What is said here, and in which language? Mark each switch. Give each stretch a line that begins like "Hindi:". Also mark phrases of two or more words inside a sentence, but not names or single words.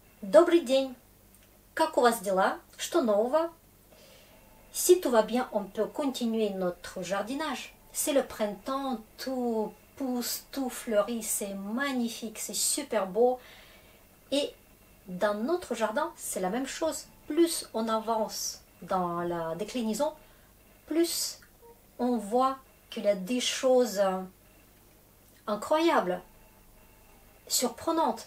Russian: Добрый день! Как у вас дела? Что нового?
French: Si tout va bien, on peut continuer notre jardinage. C'est le printemps, tout pousse, tout fleurit, c'est magnifique, c'est super beau. Et dans notre jardin, c'est la même chose. Plus on avance dans la déclinaison, plus on voit qu'il y a des choses incroyables, surprenantes.